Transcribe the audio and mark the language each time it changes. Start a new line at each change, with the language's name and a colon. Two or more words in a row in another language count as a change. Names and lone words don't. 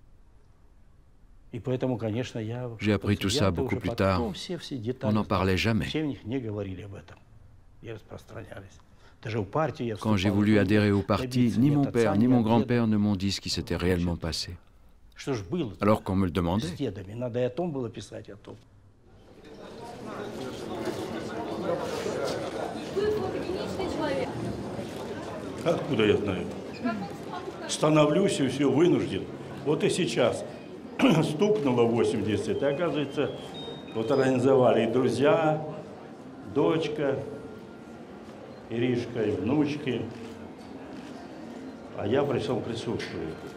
French: J'ai appris tout ça beaucoup plus tard. On n'en parlait jamais. Quand j'ai voulu adhérer au parti, ni mon père ni mon grand-père ne m'ont dit ce qui s'était réellement passé. Alors qu'on me le demandait.
Russian: Откуда я знаю? Становлюсь и все, вынужден. Вот и сейчас стукнуло 80, и оказывается, вот организовали и друзья, дочка, Иришка, и внучки, а я пришел присутствовать.